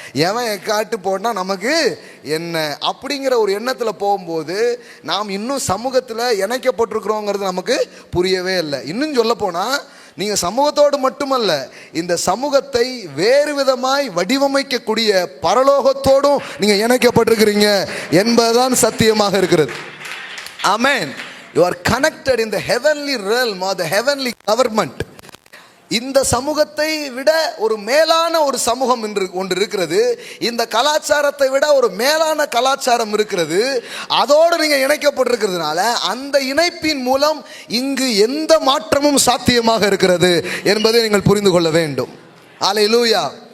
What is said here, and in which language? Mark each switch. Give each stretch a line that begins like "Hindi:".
Tamil: எவன் எக்காட்டு போட்டா நமக்கு என்ன அப்படிங்கிற ஒரு எண்ணத்தில் போகும்போது நாம் இன்னும் சமூகத்தில் இணைக்கப்பட்டிருக்கிறோங்கிறது நமக்கு புரியவே இல்லை. இன்னும் சொல்ல போனா, நீங்க சமூகத்தோடு மட்டுமல்ல, இந்த சமூகத்தை வேறு விதமாய் வடிவமைக்கக்கூடிய பரலோகத்தோடும் நீங்க இணைக்கப்பட்டிருக்கிறீங்க என்பதுதான் சத்தியமாக இருக்கிறது. ஆமென்.
English: You are connected in the heavenly realm or the heavenly government.
Tamil: இந்த சமூகத்தை விட ஒரு மேலான ஒரு சமூகம் ஒன்று இருக்கிறது. இந்த கலாச்சாரத்தை விட ஒரு மேலான கலாச்சாரம் இருக்கிறது. அதோடு நீங்க இணைக்கப்பட்டிருக்கிறதுனால அந்த இணைப்பின் மூலம் இங்கு எந்த மாற்றமும் சாத்தியமாக இருக்கிறது என்பதை நீங்கள் புரிந்து கொள்ள வேண்டும். அல்லேலூயா.